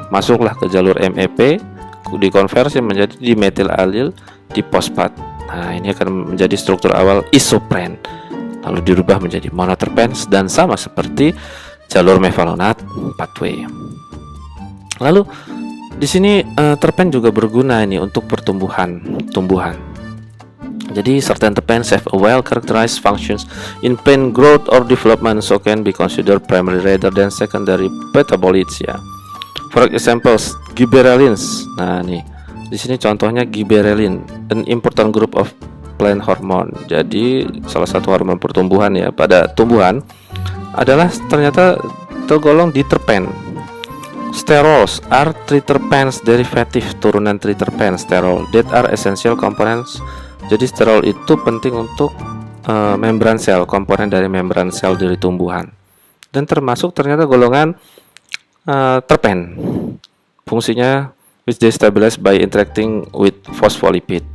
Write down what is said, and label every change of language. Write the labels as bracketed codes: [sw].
[id] Masuklah ke jalur MEP, dikonversi menjadi dimetil alil difosfat. Nah, ini akan menjadi struktur awal isopren, lalu dirubah menjadi monoterpens, dan sama seperti jalur mevalonat pathway. Lalu di sini terpen juga berguna ini untuk tumbuhan. [en] Jadi certain terpenes have a well characterized functions in plant growth or development, so can be considered primary rather than secondary metabolites ya. For example, gibberellins. [id] Nah, nih di sini contohnya gibberellin, [en] an important group of plant hormone. [id] Jadi salah satu hormon pertumbuhan ya pada tumbuhan adalah ternyata tergolong di terpen. [en] Sterols are triterpenes derivative, [id] turunan triterpen sterol [en] that are essential components. [id] Jadi sterol itu penting untuk membran sel, komponen dari membran sel dari tumbuhan, dan termasuk ternyata golongan terpen. [en] Fungsinya which they stabilize by interacting with phospholipid.